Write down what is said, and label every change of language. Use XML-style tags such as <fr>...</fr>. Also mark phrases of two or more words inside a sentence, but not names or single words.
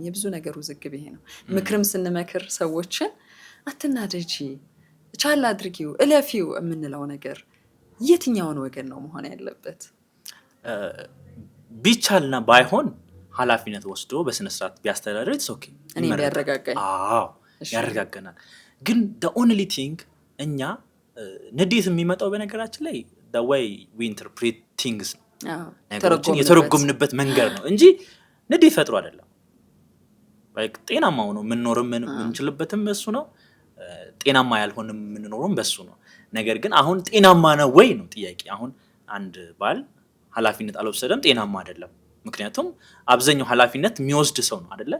<am>የብዙ ነገር ውዝግብ ይሄ ነው። ምክርም ስንመክር ሰዎችን አትናደጂ፣ ቻል አድርጊው፣ እለፊው የምንለው ነገር የትኛውን ወገን ነው መሆን ያለበት? ቢቻልና ባይሆን ኃላፊነት ወስዶ በስነስርዓት ቢያስተዳድር ኦኬ፣ እኔ ቢያረጋጋኝ፣ ያረጋጋናል። ግን</am> <en>the only thing</en> <am>እኛ ንዴት የሚመጣው በነገራችን ላይ</am> <en>the way we interpret things</en> <am>ነው፣ ነገሮችን የተረጎምንበት መንገድ ነው እንጂ ንዴት ፈጥሮ አይደለም። ጤናማ ሆኖ የምንኖርም የምንችልበትም እሱ ነው፣ ጤናማ ያልሆንም የምንኖርም በሱ ነው። ነገር ግን አሁን ጤናማ ነው ወይ ነው ጥያቄ። አሁን አንድ ባል ኃላፊነት አልወሰደም፣ ጤናማ አይደለም። ምክንያቱም አብዛኛው ኃላፊነት የሚወስድ ሰው ነው አይደለ?</am>